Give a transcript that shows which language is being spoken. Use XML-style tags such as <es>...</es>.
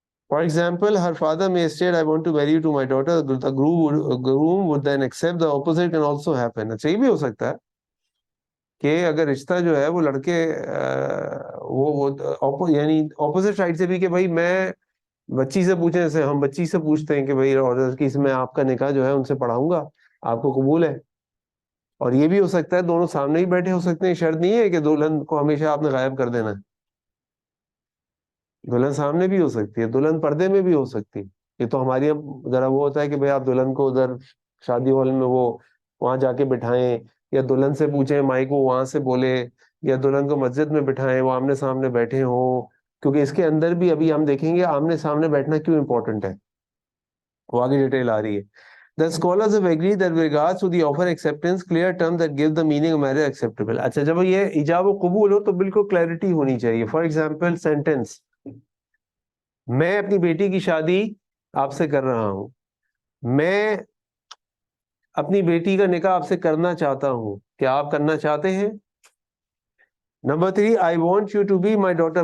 <en>For example, her father may state, I want to marry you to my daughter. The groom would then accept. The opposite can also happen.</en> <ur>اچھا یہ بھی ہو سکتا ہے کہ اگر رشتہ جو ہے وہ لڑکے وہ یعنی اپوزٹ سائڈ سے بھی کہ بھائی میں بچی سے پوچھیں, جیسے ہم بچی سے پوچھتے ہیں کہ بھائی آرڈر کی اس میں آپ کا نکاح جو ہے ان سے پڑھاؤں گا, آپ کو قبول ہے؟ اور یہ بھی ہو سکتا ہے دونوں سامنے ہی بیٹھے ہو سکتے ہیں. شرط نہیں ہے کہ دلہن کو ہمیشہ آپ نے غائب کر دینا ہے, دلہن سامنے بھی ہو سکتی ہے, دلہن پردے میں بھی ہو سکتی ہے. یہ تو ہماری ذرا وہ ہوتا ہے کہ بھائی آپ دلہن کو ادھر شادی ہال میں وہ وہاں جا کے بٹھائیں, یا دلہن سے پوچھیں مائک وہ وہاں سے بولے, یا دلہن کو مسجد میں بٹھائیں وہ آمنے سامنے بیٹھے ہوں, کیونکہ اس کے اندر بھی ابھی ہم دیکھیں گے آمنے سامنے بیٹھنا کیوں امپورٹنٹ ہے, وہ آگے ڈیٹیل آ رہی ہے.</ur> <en>The scholars have agreed that with regards to the offer acceptance, clear terms that give the meaning of marriage acceptable.</en> <ur>اچھا جب یہ ایجاب و قبول ہو تو بالکل کلیئرٹی ہونی چاہیے. فار ایگزامپل سینٹینس, میں اپنی بیٹی کی شادی آپ سے کر رہا ہوں, میں اپنی بیٹی کا نکاح آپ سے کرنا چاہتا ہوں, کیا آپ کرنا چاہتے ہیں؟ Number 3,</ur> <en>I want you to be my daughter.</en>